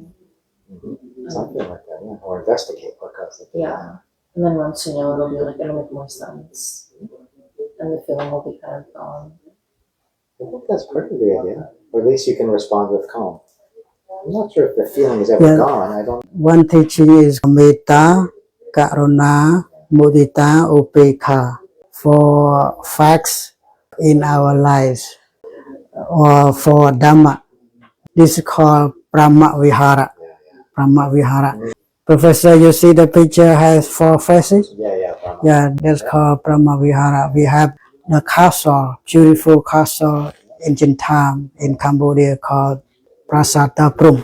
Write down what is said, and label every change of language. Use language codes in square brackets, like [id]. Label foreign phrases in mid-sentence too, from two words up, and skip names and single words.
[en] Something like that, yeah. Or investigate what caused it. Yeah. And then once you know, it'll be like, it'll make more sense. And the feeling will be kind of gone. I think that's part of the idea. Or at least you can respond with calm. I'm not sure if the feeling is ever Yeah. gone. I don't. One teaching is [pi] metta, karuna, mudita, upekha. [en] For facts in our lives or for dhamma. This is called [pi] Brahma Vihara. Brahma Vihara. [en] Professor, you see the picture has 4 faces? Yeah. Yeah, that's called [pi] Brahma Vihara. [en] We have the castle, beautiful castle, ancient time in Cambodia called Prasata Prum.